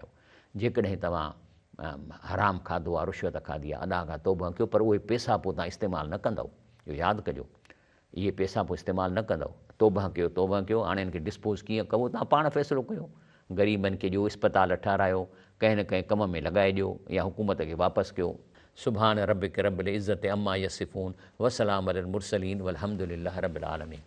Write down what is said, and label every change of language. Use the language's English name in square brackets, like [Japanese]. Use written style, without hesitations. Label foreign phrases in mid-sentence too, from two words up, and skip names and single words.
[Sindhi] जेकॾहिं तव्हां हराम खाधो आहे, रुश्वत खाधी आहे, अदा खां तौबा कयो, पर उहे पैसा पोइ तव्हां इस्तेमालु न कंदव, इहो यादि कजो। इहे पैसा पोइ इस्तेमालु न कंदव, तौबा कयो। हाणे इनखे डिस्पोज़ कीअं कबो तव्हां पाण फ़ैसिलो कयो। ग़रीबनि खे ॾियो, इस्पताल ठारायो, कंहिं न कंहिं कम में लॻाए ॾियो, या हुकूमत खे वापसि कयो। [Arabic] سبحان ربك رب العزة عما يصفون وسلام على المرسلين والحمد لله رب العالمين.